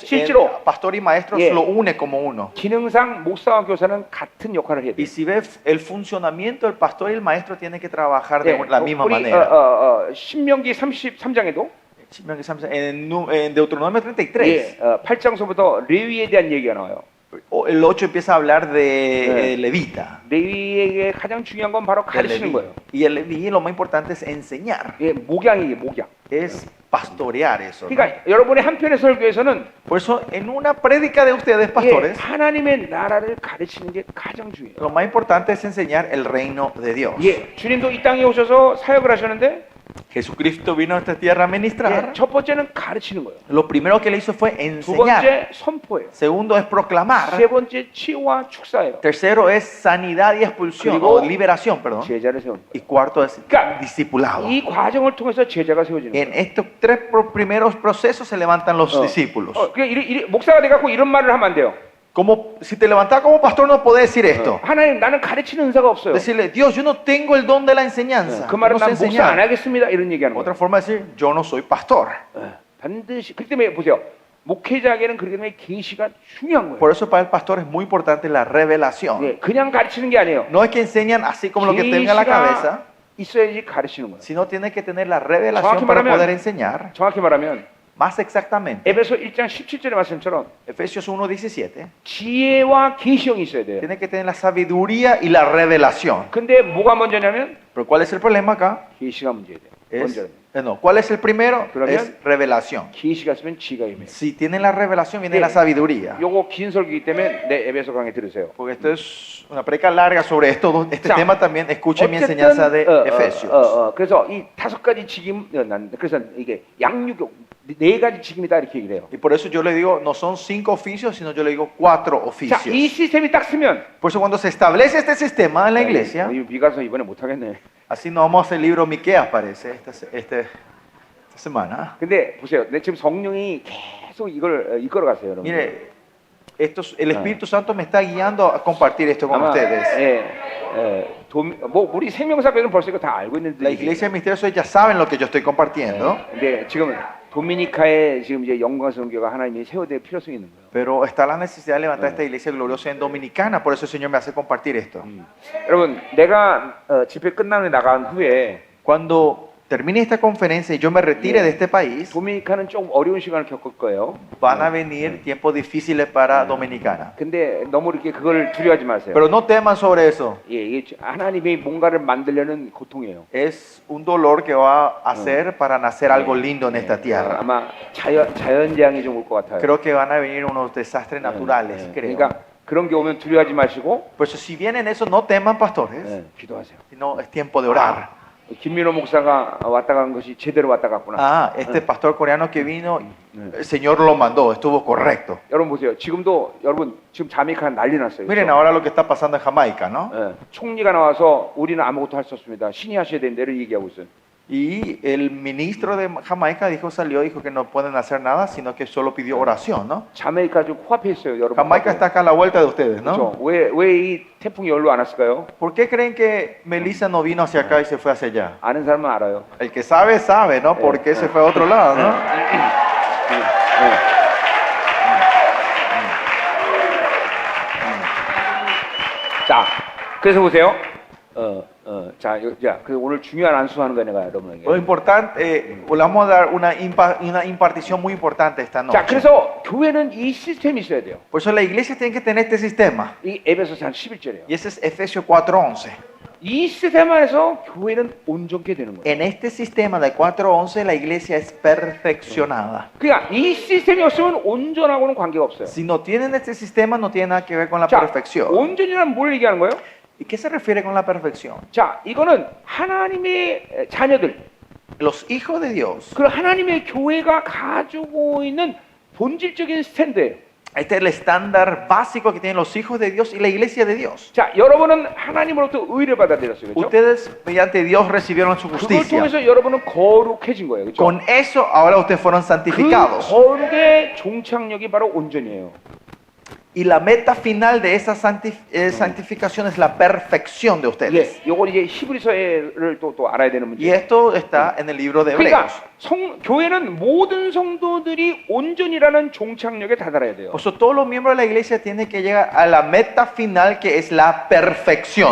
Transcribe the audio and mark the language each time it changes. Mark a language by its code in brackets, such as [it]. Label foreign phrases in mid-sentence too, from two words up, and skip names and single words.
[ko] 실제로, [es] el pastor y maestro [ko] 예. [es] lo une como uno. [ko] 기능상 목사와 교사는 같은 역할을 해야 [es] Y [ko] 돼요. [es] si ve el funcionamiento, el pastor y el maestro tienen que trabajar [ko] 예, [es] de la misma [ko] 우리 [es] manera. [ko] 신명기 33장에도 [es] En Deuteronomio 33, [ko] 8장서부터 레위에 대한 얘기가 나와요. [es] el 8 empieza a hablar de Levita. [ko] 레위에게 가장 중요한 건 바로 [es] del [ko] 가르치는 [es] Leví. [ko] 거예요. [es] Y el Leví lo más importante es enseñar, [ko] 예, 목양이에요, 목양. [es] es pastorear eso, ¿no? [ko] 그러니까 여러분의 한편의 설교에서는 [es] Por eso, en una prédica de ustedes, [ko] 예, [es] pastores, [ko] 하나님의 나라를 가르치는 게 가장 중요해요. [es] lo más importante es enseñar el reino de Dios. [ko] 예, 주님도 이 땅에 오셔서 사역을 하셨는데 [es] Jesucristo vino a esta tierra a ministrar. [ko] 예, 첫 번째는 가르치는 거예요. [es] Lo primero que le hizo fue [ko] 두 [es] enseñar. [ko] 번째 선포예요. [es] Segundo es proclamar. [ko] 세 번째 치유와 축사예요. [es] Tercero es sanidad y expulsión, [ko] 그리고 [es] o liberación, perdón. [ko] 제자를 세우는 [es] Y cuarto es [ko] 그러니까 [es] discipulado. [ko] 거예요. 이 과정을 통해서 제자가 세워지는 [es] En [ko] 거예요. [es] estos tres primeros procesos se levantan los discípulos. [ko] 그러니까 목사가 돼갖고 이런 말을 하면 안 돼요. [es] Como si te levantás como pastor no podés decir esto. [ko] 하나님 나는 가르치는 은사가 없어요. [es] Decirle, Dios, yo no tengo el don de la enseñanza. [ko] 그 [es] Yo [ko] 말은 [es] no sé [ko] 난 목사 안 [es] enseñar. [ko] 하겠습니다 이런 얘기하는 [es] Otra [ko] 거예요. [es] forma de decir, yo no soy pastor. [ko] 반드시 그렇기 때문에 보세요. 목회자에게는 그렇기 때문에 계시가 중요한 거예요. [es] Por eso para el pastor es muy importante la revelación. [ko] 예, 그냥 가르치는 게 아니에요. [es] No es que enseñan así como lo que tenga en la cabeza, [ko] 계시가 있어야지 가르치는 거예요. [es] sino tiene que tener la revelación [ko] 정확히 [es] para [ko] 말하면- [es] poder enseñar. [ko] 정확히 말하면 [es] Más exactamente, [ko] 에베소 1장 17절의 말씀처럼 [es] Efesios 1:17, [ko] 지혜와 계시형이 있어야 돼요. [es] tiene que tener la sabiduría y la revelación. [ko] 근데 뭐가 먼저냐면 [es] Pero ¿cuál es el problema acá? [ko] 계시가 문제예요. [es] Es, [ko] 먼저 [es] no, ¿cuál es el primero? [ko] 그러면- [es] Es revelación. [ko] 계시가 있으면 지가 임해요. [es] Si tienen la revelación, viene [ko] 예. [es] la sabiduría. [ko] 요거 긴 설교이기 때문에 내 에베소 강의 들으세요. [es] Porque esto es una predica larga sobre esto, este [ko] 자, [es] tema también. Escuchen mi enseñanza de Efesios. [ko] 그래서 이 다섯 가지 직임, 그래서 이게 양육 네 가지 직임이다 이렇게 얘기를 해요. [es] Y por eso yo le digo, no son 5 oficios, sino yo le digo 4 [ko] 자, 이 [es] oficios. [ko] 시스템이 딱 쓰면 [es] Por eso cuando se establece este sistema en la iglesia, [ko] 미가서 이번에 못 하겠네. [es] así no vamos a hacer el libro Miqueas, parece, esta semana. [ko] 근데 보세요, 내 지금 성령이 계속 이걸 이끌어 가세요, 여러분. [es] Mire, el Espíritu Santo me está guiando a compartir esto con ustedes. [ko] 뭐 우리 생명사교는 벌써 이거 다 알고 있는데. [es] La iglesia de misterios ya saben lo que yo estoy compartiendo, [ko] 근데 지금 도미니카에 지금 이제 영광스러운 교회가 하나님이 세워될 필요성이 있는 거예요. [es] pero está la necesidad de levantar esta iglesia gloriosa en Dominicana, por eso el Señor me hace compartir esto. [ko] 여러분, 내가 집회 끝나고 나간 후에 [es] Cuando termine esta conferencia y yo me retire de este país, [ko] 도미니카는 좀 어려운 시간을 겪을 거예요. [es] van a venir tiempos difíciles para Dominicana. [ko] 근데 너무 이렇게 그걸 두려워하지 마세요. [es] Pero no teman sobre eso. [ko] 예, 이게 하나님이 뭔가를 만들려는 고통이에요. [es] Es un dolor que va a hacer para nacer algo lindo en esta tierra. [ko] 아마 자연재앙이 좀 올 것 같아요. [es] Creo que van a venir unos desastres naturales, creo. [ko] 그러니까 그런 게 오면 두려워하지 마시고 [es] Por eso si vienen eso, no teman, pastores, [ko] 기도하세요. [es] sino es tiempo de orar. [ko] 김민호 목사가 왔다 간 것이 제대로 왔다 갔구나. [es] Ah, este pastor coreano que vino, el Señor lo mandó, estuvo correcto. [ko] 여러분 보세요. 지금도 여러분 지금 자메이카 난리 났어요. [es] Miren [ko] 그렇죠? [es] ahora lo que está pasando en Jamaica, ¿no? [ko] 예, 총리가 나와서 우리는 아무것도 할 수 없습니다. 신이 하셔야 된다 이런 얘기하고 있어요. [es] Y el ministro de Jamaica dijo que no pueden hacer nada, sino que solo pidió oración, ¿no? [ko] 자메이카 좀 코앞에 있어요, 여러분. [es] Jamaica está acá a la vuelta de ustedes, ¿no? [ko] 그렇죠. 왜이 태풍이 여기로 안 왔을까요? [es] ¿Por qué creen que Melissa no vino hacia acá y se fue hacia allá? [ko] 아는 사람은 알아요. [es] El que sabe, sabe, ¿no? ¿Por qué se fue a otro lado, no? [ko] 자, 그래서 보세요. 그래서 오늘 중요한 안수하는 거예요, 내가 여러분에게. [es] Lo importante, vamos a dar una impartición muy importante esta [ko] 자, [es] noche. [ko] 그래서 교회는 이 시스템이 있어야 돼요. [es] Por eso la iglesia tiene que tener este sistema. [ko] 이 에베소서 한 11절이에요. [es] Y ese es Efesios 4:11. [ko] 이 시스템 안에서 교회는 온전케 되는 거예요. [es] En este sistema de 4:11 la iglesia es perfeccionada. [ko] 그러니까 이 시스템이 없으면 온전하고는 관계가 없어요. [es] Si no tienen este sistema no tiene nada que ver con la [ko] 자, [es] perfección. [ko] 온전이란 뭘 얘기하는 거예요? [es] ¿Y qué se refiere con la perfección? [ko] 자, 이거는 하나님의 자녀들, [es] Los hijos de Dios. [ko] 그 하나님의 교회가 가지고 있는 본질적인 스탠드예요. [es] Este es el estándar básico que tienen los hijos de Dios y la iglesia de Dios. [ko] 자, 여러분은 하나님으로부터 의를 받아들였어요. 그렇죠? [es] Ustedes mediante Dios recibieron su [ko] 그걸 [es] justicia. [ko] 통해서 여러분은 거룩해진 거예요. 그렇죠? [es] Con eso ahora ustedes fueron [ko] 그 [es] santificados. [ko] 거룩의 종착역이 바로 온전이에요. [es] Y la meta final de esa santificación es la perfección de ustedes. [ko] 예, 요걸 이제 히브리서를 또 알아야 되는 [es] Y [ko] 문제예요. [es] esto está en el libro de [ko] 그러니까 [es] Hebreos. [ko] 교회는 모든 성도들이 온전이라는 종착역에 다다라야 돼요. [es] Por eso todos los miembros de la iglesia tienen que llegar a la meta final que es la perfección.